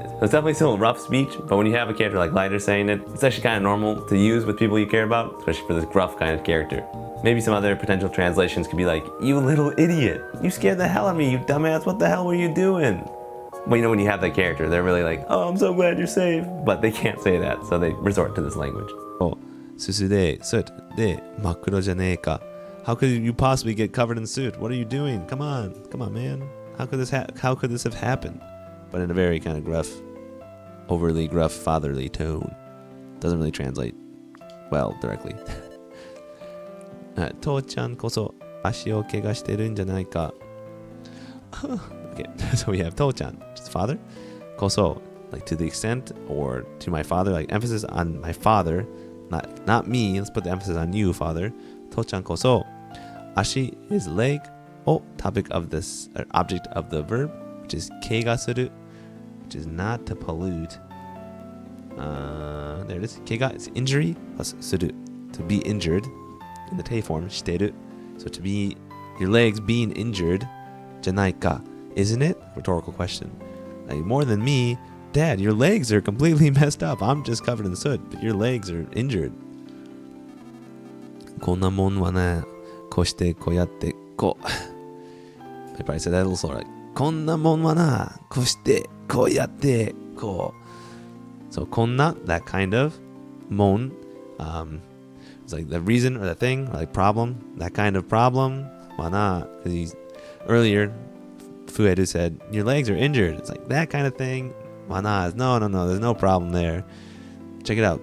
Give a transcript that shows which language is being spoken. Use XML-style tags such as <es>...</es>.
<en>So it's definitely still a rough speech, but when you have a character like Lighter saying it, it's actually kind of normal to use with people you care about, especially for this gruff kind of character. Maybe some other potential translations could be like, you little idiot, you scared the hell out of me, you dumbass, what the hell were you doing? But you know, when you have that character, they're really like, oh, I'm so glad you're safe. But they can't say that, so they resort to this language.</en> <ja>Oh, すすで、sootで、真っ黒じゃねえか.</ja> <en>How could you possibly get covered in soot? What are you doing? Come on, man. How could this have happened? But in a very kind of gruff, overly gruff, fatherly tone. Doesn't really translate well directly.</en> <ja>父ちゃんこそ足を怪我してるんじゃないか.</ja> <en>Okay, so we have 父ちゃん, which is father. こそ, like to the extent, or to my father, like emphasis on my father, not me. Let's put the emphasis on you, father.</en> <ja>父ちゃんこそ.</ja> <en>Ashi is leg. Oh, topic of this, object of the verb, which is 怪我する, which is not to pollute. There it is. 怪我 is injury plus する, to be injured. in the te form, shiteru. So to be, your legs being injured, janaika, isn't it? Rhetorical question. Like, more than me, Dad, your legs are completely messed up. I'm just covered in soot, but your legs are injured.</en> <ja>こんなもんはね、こうしてこうやってこう。</ja> <en>I probably said that a little slower.</en> <ja>Like, こんなもんはな、こうしてこうやってこう.</ja> <en>So こんな, that kind of, もん, it's like the reason or the thing or like problem, that kind of problem. はな, because earlier Fueru said, your legs are injured. It's like that kind of thing. Mana is no, there's no problem there. Check it out.</en>